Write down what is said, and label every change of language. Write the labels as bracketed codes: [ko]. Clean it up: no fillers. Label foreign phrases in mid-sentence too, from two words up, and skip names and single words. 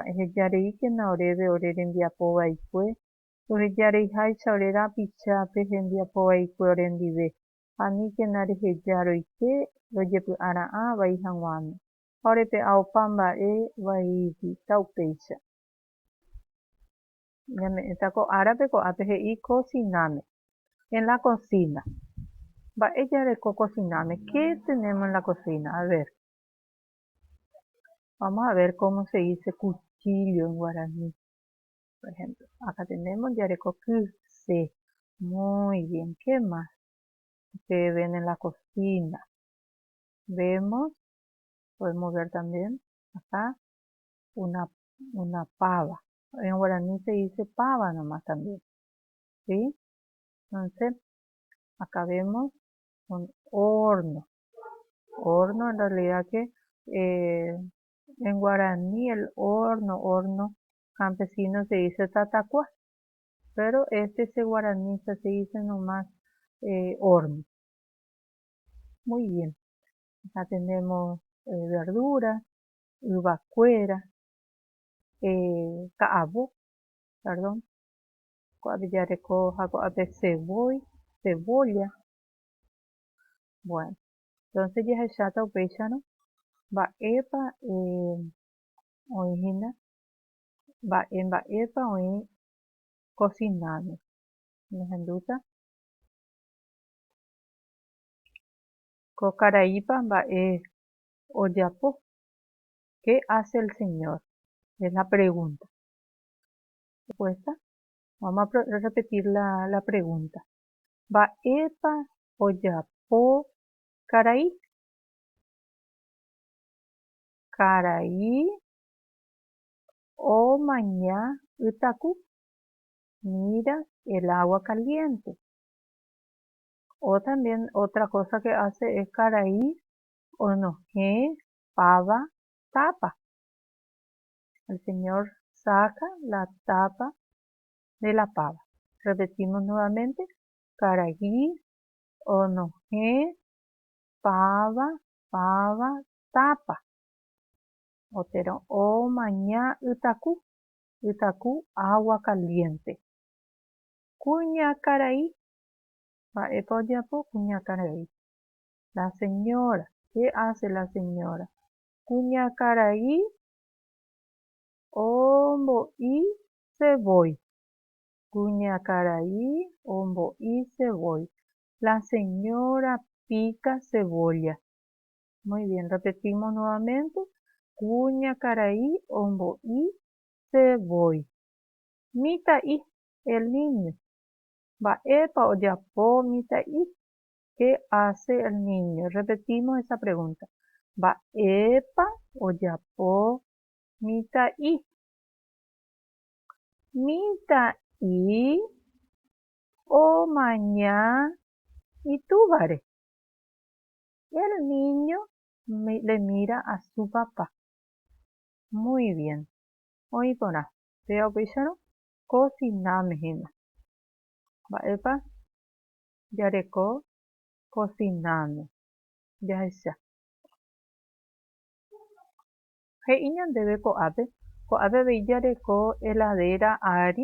[gn] Ehejareíkena oréve ore rembiapovaikue. Rohejareiháicha ore rapichápe hembiapovaikue ore ndive. Aníkena reheja roike rojepy'ara'ã vai hag̃uáme. Ha orepe'a opa mba'e vaívi ta upéicha. Ñame'ẽta ko árape ko'ápe he'i cocináme. [es] En la cocina. [gn] Mba'e jareko cocináme. [es] ¿Qué tenemos en la cocina? A ver. Vamos a ver cómo se dice cuchillo en guaraní. Por ejemplo, acá tenemos [gn] jareko kyse. [es] Muy bien. ¿Qué más? Ustedes ven en la cocina. Vemos, podemos ver también acá una pava. En guaraní se dice pava nomás también. ¿Sí? Entonces, acá vemos un horno. Horno en realidad que en guaraní el horno campesino se dice tatacuá. Pero ese guaraní se dice nomás horno. Muy bien. Acá tenemos verduras, [gn] uvacuera, ka'avo, perdón, jareko cebolla. Bueno, entonces jahecháta upéicharõ mba'épa oĩhína, mba'épa oĩ cocináme. Ndahendúta ko karaípa mba'e ojapo. [es] ¿Qué hace el señor? Es la pregunta. Respuesta. Vamos a repetir la pregunta. [gn] Mba'épa ojapo karai. Karai omaña ytaku. [es] Mira el agua caliente. O también otra cosa que hace es [gn] karai onohẽ pava tapa. [es] El señor saca la tapa de la pava. Repetimos nuevamente. [gn] Karai onohẽ pava tapa. Otero omaña ytaku. Ytaku [es] agua caliente. [gn] Kuñakarai. Mba'épa ojapo kuñakarai. [es] La señora. ¿Qué hace la señora? [gn] Kuñakarai ombo'i cebolla. Kuñakarai ombo'i cebolla. [es] La señora pica cebolla. Muy bien, repetimos nuevamente. [gn] Kuñakarai ombo'i cebolla. Mita'i, [es] el niño. [gn] Mba'épa ojapo mita'i. [es] ¿Qué hace el niño? Repetimos esa pregunta. [gn] Mba'épa ojapo mita'i. Mita'i omaña itúvare. [es] El niño le mira a su papá. Muy bien. [gn] Oĩ porã. Vea upéicharõ cocináme hína. Mba'épa jareko cocináme. Jahecha. He'i ñandéve ko'ápe. Ko'ápe avei jareko heladera ári.